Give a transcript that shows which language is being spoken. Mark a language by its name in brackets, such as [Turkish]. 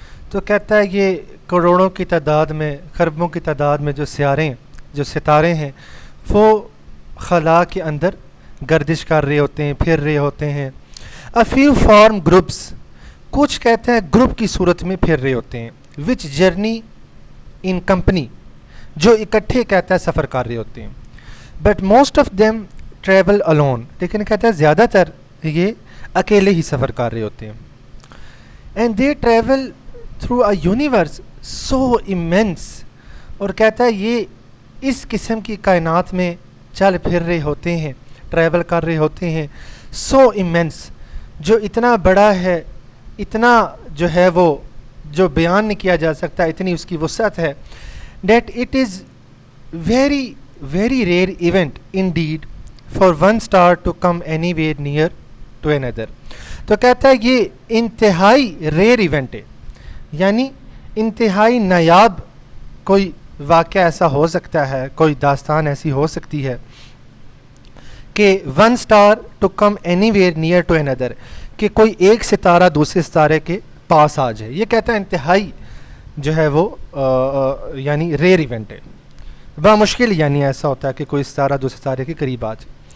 [Urdu] تو کہتا ہے یہ کروڑوں کی تعداد میں، خربوں کی تعداد میں جو سیارے ہیں، جو ستارے ہیں، وہ خلا کے اندر گردش کر رہے ہوتے ہیں، پھر رہے ہوتے ہیں. [English] A few form groups. [Urdu] کچھ کہتے ہیں گروپ کی صورت میں پھر رہے ہوتے ہیں. [English] Which journey in company. [Urdu] جو اکٹھے کہتا ہے سفر کر رہے ہوتے ہیں. [English] But most of them travel alone. [Urdu] لیکن کہتا ہے زیادہ تر یہ اکیلے ہی سفر کر رہے ہوتے ہیں. [English] And they travel through a universe so immense. [Urdu] اور کہتا ہے یہ اس قسم کی کائنات میں چل پھر رہے ہوتے ہیں، ٹریول کر رہے ہوتے ہیں. سو immense، جو اتنا بڑا ہے، اتنا جو ہے وہ جو بیان نہیں کیا جا سکتا، اتنی اس کی وسعت ہے. [English] That it is very very rare event indeed for one star to come anywhere near to another. [Urdu] تو کہتا ہے یہ انتہائی ریئر ایونٹ ہے، یعنی انتہائی نایاب کوئی واقعہ ایسا ہو سکتا ہے، کوئی داستان ایسی ہو سکتی ہے کہ [English] one star to come anywhere near to اندر، [Urdu] کہ کوئی ایک ستارہ دوسرے ستارے کے پاس آ جائے. یہ کہتا ہے انتہائی جو ہے وہ یعنی ریئر ایونٹ ہے، بامشکل یعنی ایسا ہوتا ہے کہ کوئی ستارہ دوسرے ستارے کے قریب آ جائے.